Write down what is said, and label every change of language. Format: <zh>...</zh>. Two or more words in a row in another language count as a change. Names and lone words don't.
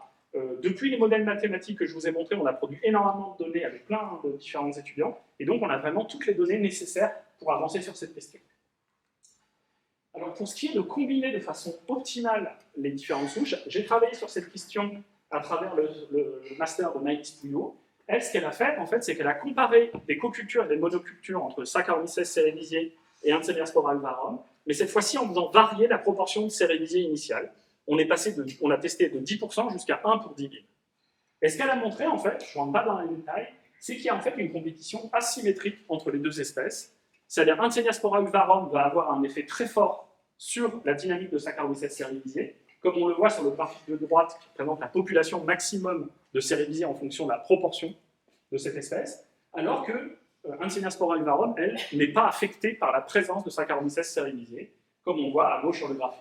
<fr>Depuis les modèles mathématiques que je vous ai montrés, on a produit énormément de données avec plein de différents étudiants, et donc on a vraiment toutes les données nécessaires pour avancer sur cette question. Alors pour ce qui est de combiner de façon optimale les différentes souches, j'ai travaillé sur cette question à travers le master de Maïlis Pouillot. Elle, ce qu'elle a fait, en fait, c'est qu'elle a comparé des cocultures et des monocultures entre Saccharomyces cerevisiae et Enteriaspora alvarum, mais cette fois-ci en faisant varier la proportion de cerevisiae initiale. On a testé de 10% jusqu'à 1 pour 10 000. Et ce qu'elle a montré, en fait, je ne rentre pas dans les détails, c'est qu'il y a en fait une compétition asymétrique entre les deux espèces. C'est-à-dire Enteriaspora alvarum va avoir un effet très fort sur la dynamique de Saccharomyces cerevisiae, comme on le voit sur le graphique de droite qui présente la population maximum de cerevisiae en fonction de la proportion de cette espèce, alors que Enteriaspora alvarum, elle, n'est pas affectée par la présence de Saccharomyces cerevisiae, comme on voit à gauche sur le graphique.</fr>